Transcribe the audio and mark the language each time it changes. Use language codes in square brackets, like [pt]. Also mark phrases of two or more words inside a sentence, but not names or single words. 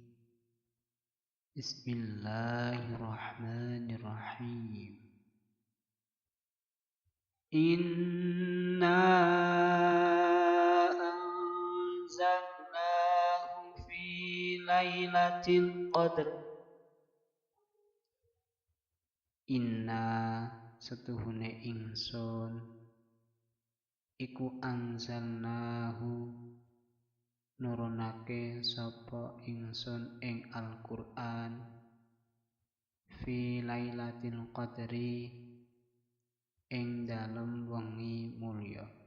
[ar] بسم الله الرحمن الرحيم. إنا أنزلناه في ليلة القدر. [jv] Inna setuhune ingsun iku anzalnahu nurunake sapa ingsun ing Al-Qur'an [ar] في ليلة القدر [jv] ing dalem wengi mulya.